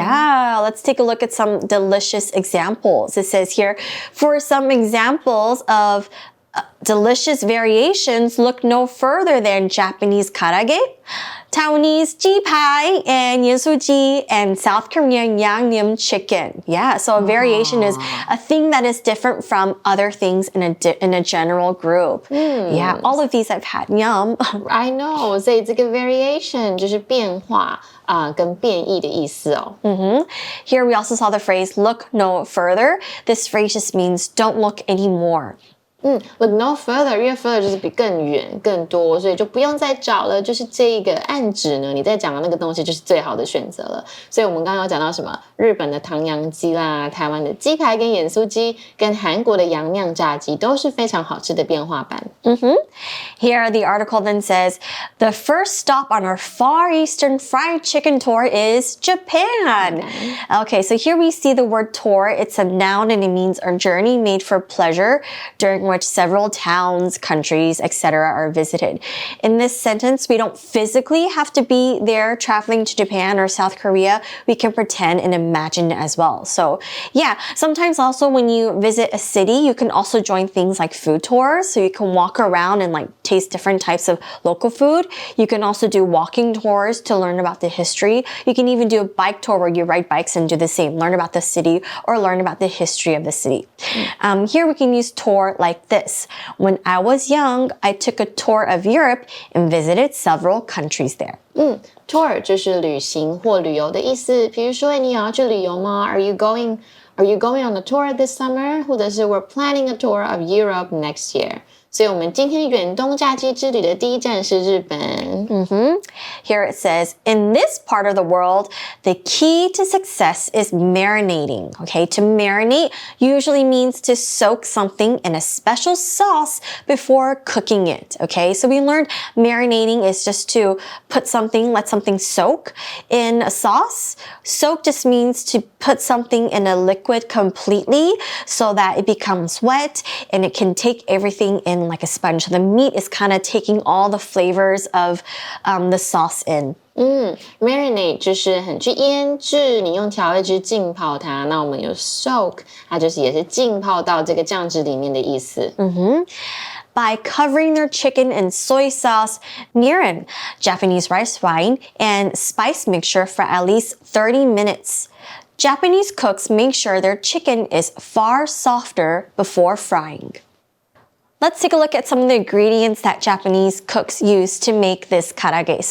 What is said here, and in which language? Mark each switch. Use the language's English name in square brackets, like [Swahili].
[English] Yeah, let's take a look at some delicious examples. It says here, for some examples of delicious variations, look no further than Japanese karaage, Taiwanese ji pie, and yesuji, and South Korean yangnyeom chicken. Yeah, so a variation is a thing that is different from other things in a general group. Yeah, all of these I've had. Yum. I know. [Chinese] 所以这个 variation 就是变化跟变异的意思哦。 [English] Here we also saw the phrase look no further. This phrase just means don't look anymore. Look no further， [Chinese] 因为 further 就是比更远、更多，所以就不用再找了。就是这一个暗指呢，你在讲的那个东西就是最好的选择了。所以我们刚刚有讲到什么？日本的唐扬鸡啦，台湾的鸡排跟盐酥鸡，跟韩国的洋酿炸鸡都是非常好吃的变化版。 [English] Here, the article then says, the first stop on our Far Eastern fried chicken tour is Japan. Okay, so here we see the word tour. It's a noun and it means a journey made for pleasure during which several towns, countries, etc. are visited. In this sentence, we don't physically have to be there traveling to Japan or South Korea. We can pretend and imagine as well. So yeah, sometimes also when you visit a city, you can also join things like food tours. So you can walk around and like taste different types of local food. You can also do walking tours to learn about the history. You can even do a bike tour where you ride bikes and do the same, learn about the city or learn about the history of the city. Here we can use tour like this. When I was young, I took a tour of Europe and visited several countries there. [Chinese] Tour 就是旅行或旅游的意思。比如说，你有要去旅游吗？ [English] Are you going on a tour this summer? [Chinese] 或者是 [English] We're planning a tour of Europe next year. [Chinese] 所以我们今天远东假期之旅的第一站是日本。 [English] Here it says, in this part of the world, the key to success is marinating. Okay, to marinate usually means to soak something in a special sauce before cooking it. Okay, so we learned marinating is just to let something soak in a sauce. Soak just means to put something in a liquid completely so that it becomes wet and it can take everything in like a sponge. So the meat is kind of taking all the flavors of the sauce in. [Chinese] Marinate 就是很去腌制，你用调味汁浸泡它。那我们有 soak， 它就是也是浸泡到这个酱汁里面的意思。 [English] By covering their chicken in soy sauce, mirin, Japanese rice wine, and spice mixture for at least 30 minutes. Japanese cooks make sure their chicken is far softer before frying. Let's take a look at some of the ingredients that Japanese cooks use to make this karaage.